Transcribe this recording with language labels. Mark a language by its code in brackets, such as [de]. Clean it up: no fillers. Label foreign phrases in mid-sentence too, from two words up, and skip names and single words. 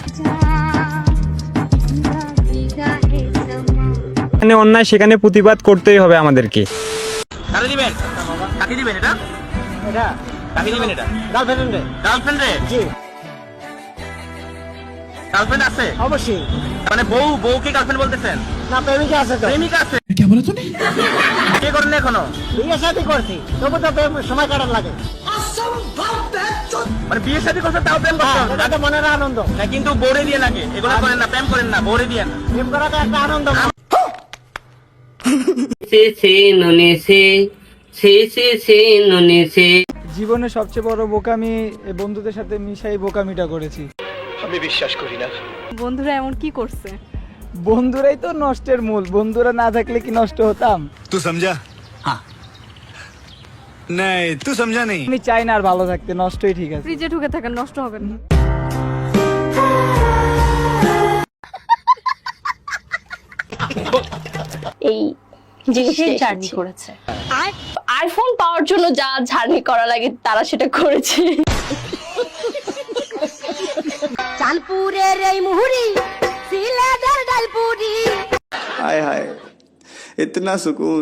[bn] এখানে অন্যায় সেখানে প্রতিবাদ করতেই হবে আমাদেরকে। কারে দিবেন? কাকে দিবেন এটা? এটা কাকে দিবেন এটা? গার্লফ্রেন্ড রে। গার্লফ্রেন্ড রে? জি। গার্লফ্রেন্ড আছে? অবশ্যই। মানে বউকে গার্লফ্রেন্ড বলতেছেন? না, প্রেমিকা আছে তো। প্রেমিকা আছে? [hi] क्या बोला तूने? [bn] কে করেন এখনো? বিয়ে শাদী করছি, তবু তো প্রেম সময় কাটার লাগে। মানে বিয়ে শাদী করছেন তাও প্রেম করছেন? এটা তো মনের আনন্দ। না, কিন্তু বউরে দিয়ে লাগে, এগুলো করেন না, প্রেম করেন না, বউরে দিয়ে না। প্রেম করাটা একটা আনন্দ। জীবনে সবচেয়ে বড় বোকামি বন্ধুদের সাথে মিশাই বোকামিটা করেছি। আমি বিশ্বাস করি না। বন্ধুরা এমন কি করছে? বন্ধুরাই তো নষ্টের মূল, বন্ধুরা না থাকলে কি নষ্ট হতাম? [hi] तू समझा? हाँ नहीं, तू समझा नहीं। [bn] আমি চাই না আর ভালো থাকতে, নষ্টই ঠিক আছে। ফ্রিজে ঢুকে থাকেন, নষ্ট হবে না। এই জিনিসের জার্নি করেছে, আইফোন পাওয়ার জন্য যা জার্নি করা লাগে তারা সেটা করেছে। চাঁদপুরের এই মুহুরি, সিলেটের ডালপুরি, [hi] हाय हाय इतना सुकून।